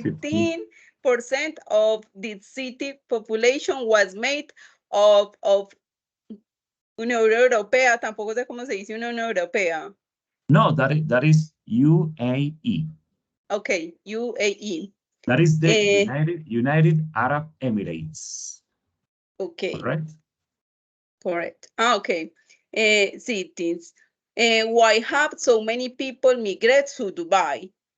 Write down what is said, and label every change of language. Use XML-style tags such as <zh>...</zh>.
<en>15% of the city population was made of Unión Europea.</en> <es>Tampoco sé cómo se dice Unión Europea.</es> <en>No, that is UAE. Okay, UAE. That is the United Arab Emirates. Okay. Correct? Okay. Cities. Why have so many people migrate to Dubai?</en>